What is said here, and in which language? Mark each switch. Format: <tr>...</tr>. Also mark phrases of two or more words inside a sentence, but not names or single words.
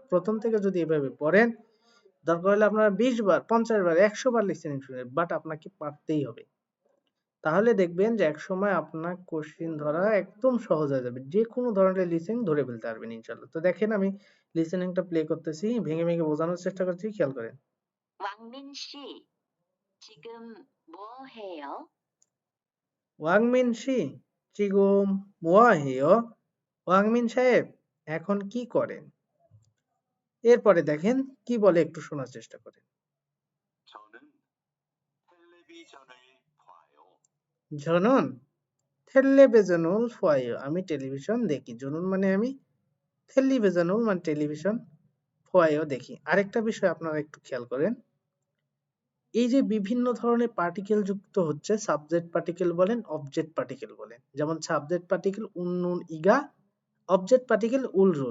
<bn>প্রথম থেকে যদি এভাবে পড়েন, দরকার হলে আপনারা 20 বার 50 বার 100 বার লিসেনিং শুনেন, বাট আপনাকে পারতেই হবে। তাহলে দেখবেন যে একসময় আপনার কোশ্চিন ধরা একদম সহজ হয়ে যাবে, যে কোনো ধরনের লিসেনিং ধরে ফেলতে পারবেন ইনশাল্লাহ। তো দেখেন আমি লিসেনিংটা প্লে করতেছি, ভেঙে ভেঙে বোঝানোর চেষ্টা করছি, খেয়াল করেন।</bn> <ko>왕민 씨, 지금 뭐 해요? 왕민 씨 지금 뭐 해요,</ko> <bn>ওয়াংমিন সাহেব এখন কি করেন। এরপরে দেখেন কি বলে, একটু শোনার চেষ্টা করেন।</bn> <ko>저는 텔레비전을 봐요. জনন 텔레비전을 봐요,</ko> <bn>আমি টেলিভিশন দেখি। জনুন মানে আমি, 텔레비전을 মানে টেলিভিশন, 봐요 দেখি। আরেকটা বিষয় আপনারা একটু খেয়াল করেন, এই যে বিভিন্ন ধরনের পার্টিকেল যুক্ত হচ্ছে,</bn> <en>subject particle</en> <bn>বলেন,</bn> <en>object particle</en> <bn>বলেন। যেমন</bn> <en>subject particle</en> <ko>은는 이가,</ko> <en>object particle</en> <bn>উলরুল।</bn>